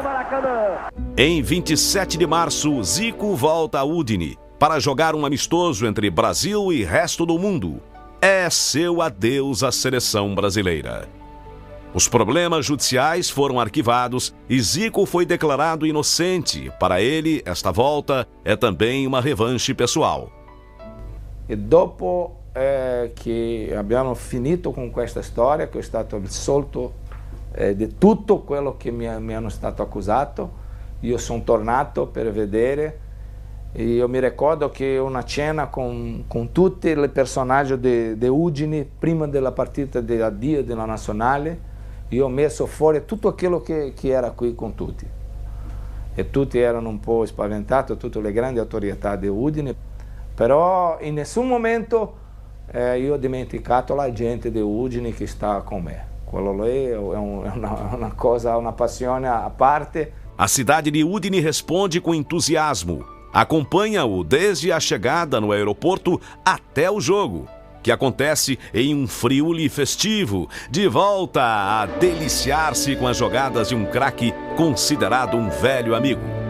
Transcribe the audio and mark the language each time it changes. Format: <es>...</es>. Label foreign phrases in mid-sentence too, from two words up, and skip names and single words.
<pt>Em 27 de março, Zico volta a Udine para jogar um amistoso entre Brasil e resto do mundo. É seu adeus à seleção brasileira. Os problemas judiciais foram arquivados e Zico foi declarado inocente. Para ele, esta volta é também uma revanche pessoal.</pt> <it>E dopo che abbiamo finito con questa storia, che è stato risolto di tutto quello che mi hanno stato accusato. Io sono tornato per vedere. Io mi ricordo che una cena con tutti i personaggi di Udine prima della partita di addio della nazionale. Io ho messo fuori tutto quello che era qui con tutti. E tutti erano un po' spaventati, tutte le grandi autorità di Udine. Però in nessun momento io ho dimenticato la gente di Udine che sta con me. Quello lì è una cosa, una passione a parte.</it> <pt>A cidade de Udine responde com entusiasmo. Acompanha-o desde a chegada no aeroporto até o jogo, que acontece em um Friuli festivo, de volta a deliciar-se com as jogadas de um craque considerado um velho amigo.</pt>